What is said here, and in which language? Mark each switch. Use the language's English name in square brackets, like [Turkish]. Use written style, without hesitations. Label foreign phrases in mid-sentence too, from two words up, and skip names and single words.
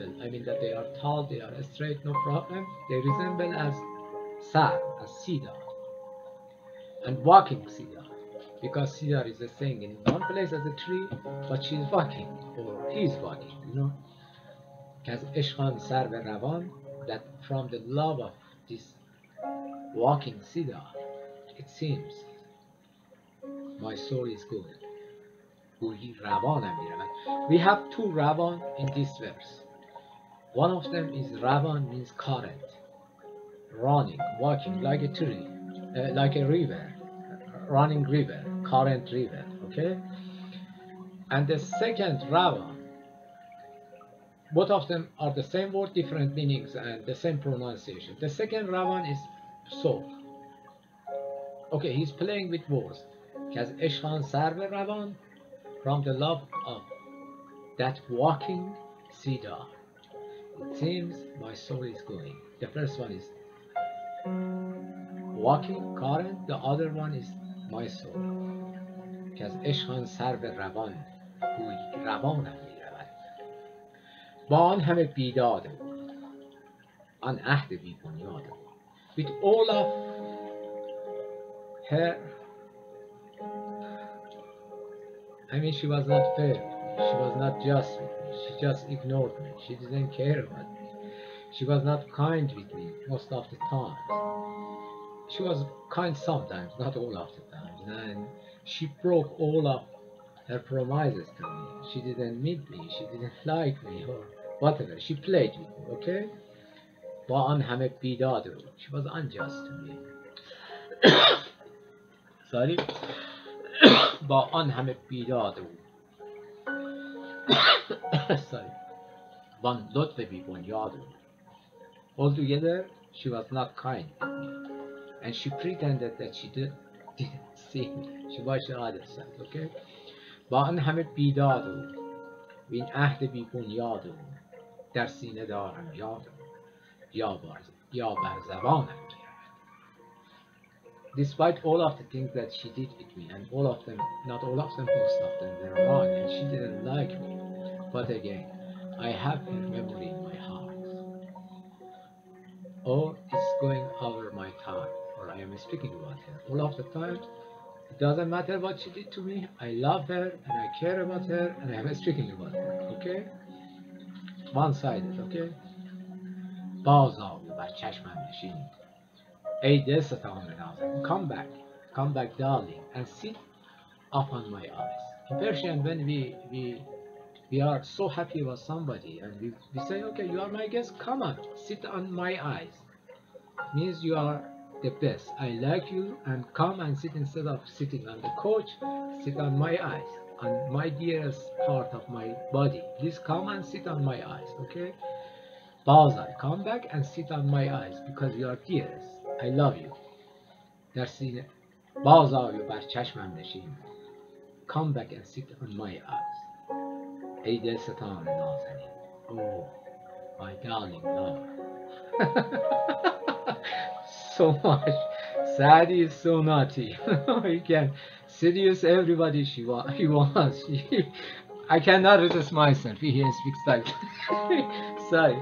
[English] I mean that they are tall, they are straight, no problem. They resemble as sar, as cedar, and walking cedar, because cedar is a thing in one place as a tree, but she's walking or he's walking, you know. [Persian] As عشق سرو روان, [English] that from the love of this walking cedar, it seems my soul is good. [Persian] گویی روانم می‌رود. [English] We have two Ravan in this verse. One of them is Ravan, means current, running, walking like a tree, like a river, running river, current river, okay? And the second Ravan both of them are the same word, different meanings and the same pronunciation. The second روان is soul. Okay, he's playing with words. [Persian] که از عشقان سر به روان, [English] from the love of that walking cedar. It seems my soul is going. The first one is walking, current. The other one is my soul. [Persian] که از عشقان سر به روان, گویی روانم میرود. با آن همه بیداد بود, آن عهد بی بنیاد بود. [English] With all of her, I mean, she was not fair to me. She was not just with me. She just ignored me. She didn't care about me. She was not kind with me most of the time. She was kind sometimes, not all of the time. And she broke all of her promises to me. She didn't meet me. She didn't like me or whatever. She played with me, [Persian] okay? با آن همه بیداد بود. [English] She was unjust to me. Sorry. [Persian] با آن همه بیداد بود. Sorry. وان لطف بی بنیاد بود. [English] Altogether, she was not kind with me. And she pretended that she didn't see me. She watched the other side, okay? [Persian] با آن همه بیداد بود. و این عهد بی بنیاد بود. در سینه دارم یاد بود. یا بر زبانم میرود. [English] Despite all of the things that she did with me, and all of them, not all of them, most of them were wrong, and she didn't like me. But again, I have her memory in my heart. Or it's going over my time, or I am speaking about her. All of the time, it doesn't matter what she did to me. I love her, and I care about her, and I am speaking about her, okay? One-sided, [Persian] okay? باز آب بر چشمم نشین. ای دلستانم نازم. [English] Come back, darling, and sit upon my eyes. In Persian, when we are so happy about somebody, and we say, okay, you are my guest, come on, sit on my eyes. It means you are the best. I like you, and come and sit instead of sitting on the couch, sit on my eyes, on my dearest part of my body. Please come and sit on my eyes, okay? Bazai, come back and sit on my eyes because you are dearest. I love you. [Persian] در سینه بازآی و بر چشمم نشین. [English] Come back and sit on my eyes. [Persian] ای دلستان نازنین. [English] Oh, my darling love. So much. Saadi is so naughty. He can seduce everybody he wants. I cannot resist myself. He speaks like sorry.